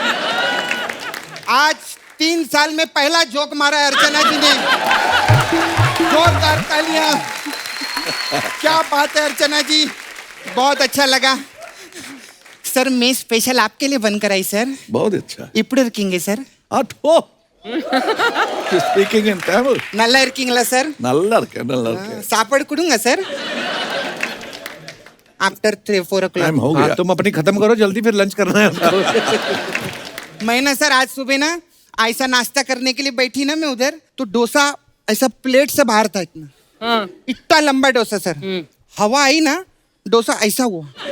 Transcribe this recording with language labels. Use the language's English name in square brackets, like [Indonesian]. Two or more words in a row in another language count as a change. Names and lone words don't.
[Hindi] आज 3 साल में पहला जोक मारा है अर्चना जी ने। जोरदार तालियां। क्या बात है अर्चना जी, बहुत अच्छा लगा सर। मैं स्पेशल आपके लिए बनकर आई सर। बहुत अच्छा। इपड़े रखेंगे सर? [English] Speaking in Tamil. [Tamil] நல்லா இருக்கீங்களா சார்? நல்லா இருக்கேன். சாப்பாடு கொடுங்க சார்। [English] after 3-4 o'clock. [Hindi] टाइम हो हाँ, गया। तुम अपनी खत्म करो जल्दी, फिर लंच करना है। मैं ना सर आज सुबह ना ऐसा नाश्ता करने के लिए बैठी ना मैं उधर, तो डोसा ऐसा प्लेट से बाहर था इतना। इतना लंबा डोसा सर। हवा आई ना, डोसा ऐसा हुआ।